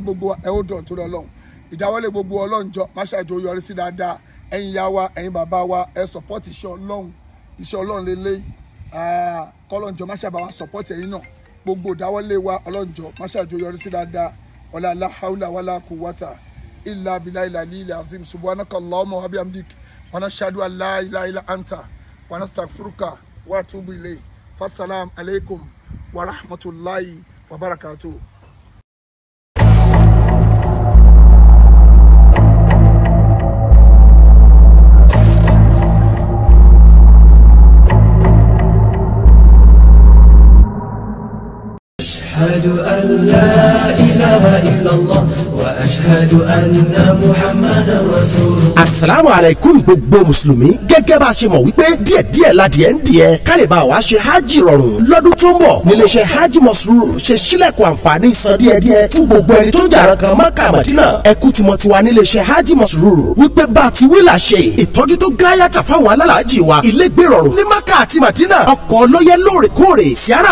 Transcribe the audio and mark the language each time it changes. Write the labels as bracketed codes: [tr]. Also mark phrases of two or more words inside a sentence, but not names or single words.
[yo] gbogbo ẹ̀ ó dàn tó lọ́lọ́run ìdáwọ́lé gbogbo ọlọ́njọ́ máṣá ìjọ yọrí sí dáadáa ẹ̀yin ìyá wa ẹ̀yin bàbá wa ẹ̀ support iṣẹ́ ọlọ́run lélẹ́yìí kọ́lọ́njọ́ máṣá bá wa support ẹ̀yin náà gbogbo ìdáwọ́lé wa ọlọ́njọ́ máṣá ìjọ yọrí sí dáadáa [ar] ولا لا حول ولا قوة إلا بالله العلي العظيم سبحانك اللهم وبحمدك ونشهد أن لا إله إلا أنت ونستغفرك ونتوب إليك فالسلام عليكم ورحمة الله وبركاته. أشهد أن لا إله إلا الله وأشهد أن محمدا رسول الله. السلام عليكم [yo] gbogbo mùsùlùmí gẹ́gẹ́ bá a ṣe mọ̀ wípé díẹ̀díẹ̀ ládìẹ ń díẹ̀ ká lè bá wa ṣe hajj rọrùn lọ́dún tó ń bọ̀ níléeṣẹ́ hajj Masrur ṣe sílẹ̀kùn àǹfààní san díẹ̀díẹ̀ fún gbogbo ẹni tó ń jà kan Mákà Mádínà ẹkú tí mo ti wà níléeṣẹ́ hajj Masrur wípé bá a ti wí là ṣe ìtọ́jú tó gáyàtà fáwọn alálàájì wa ilégbé rọrùn ní Mákà àti Mádínà ọkọ̀ lọ́yẹ lóòrèkóòrè síárà